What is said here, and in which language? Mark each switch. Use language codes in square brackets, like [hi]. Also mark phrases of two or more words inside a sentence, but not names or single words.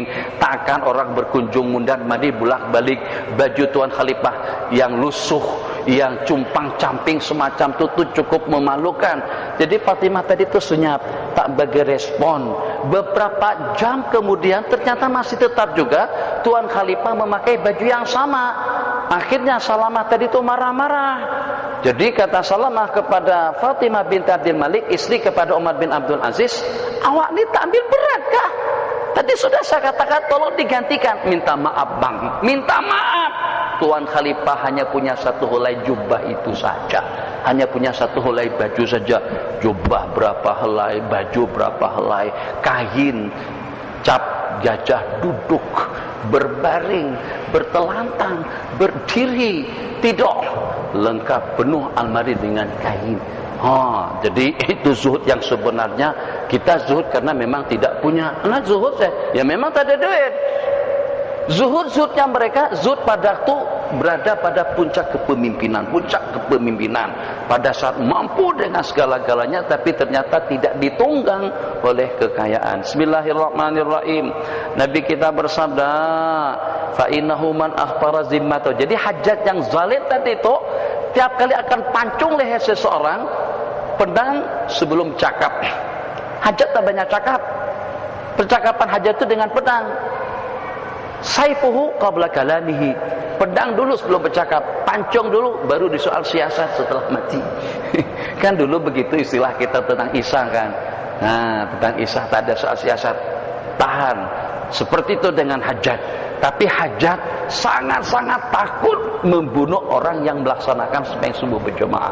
[ms] Takkan orang berkunjung mundar mandir bolak-balik baju Tuan Khalifah yang lusuh, yang cumpang-camping semacam itu cukup memalukan. Jadi Fatimah tadi itu senyap, tak bagi respon. Beberapa jam kemudian ternyata masih tetap juga Tuan Khalifah memakai baju yang sama. Akhirnya Salamah tadi itu marah-marah. Jadi kata Salamah kepada Fatimah binti Abdul Malik, istri kepada Umar bin Abdul Aziz, awak ni tak ambil berat kah? Tadi sudah saya katakan tolong digantikan. Minta maaf bang, minta maaf. Tuan Khalifah hanya punya satu helai jubah itu saja, hanya punya satu helai baju saja. Jubah berapa helai, baju berapa helai, kain cap gajah duduk, berbaring, bertelantang, berdiri, tidur, lengkap penuh almari dengan kain. Jadi itu zuhud yang sebenarnya. Kita zuhud karena memang tidak punya. Anak zuhud ya memang tak ada duit. Zuhud-zuhudnya mereka, zuhud pada itu berada pada puncak kepemimpinan. Pada saat mampu dengan segala-galanya, tapi ternyata tidak ditunggang oleh kekayaan. [ar] Bismillahirrahmanirrahim. [ms] Nabi kita bersabda, [ar] fa innahu man akhfara zimmatahu. [ms] Jadi Hajjaj yang zalim tadi itu tiap kali akan pancung leher seseorang, pedang sebelum cakap. Hajjaj tak banyak cakap. Percakapan Hajjaj itu dengan pedang. [ar] Saifuhu qabla kalamihi. [ms] Pedang dulu sebelum bercakap, pancung dulu baru disoal siasat setelah mati. Kan dulu begitu istilah kita tentang Isa kan. Nah, tentang Isa tak ada soal siasat. Tahan. Seperti itu dengan Hajjaj. Tapi Hajjaj sangat-sangat takut membunuh orang yang melaksanakan sembahyang subuh berjamaah.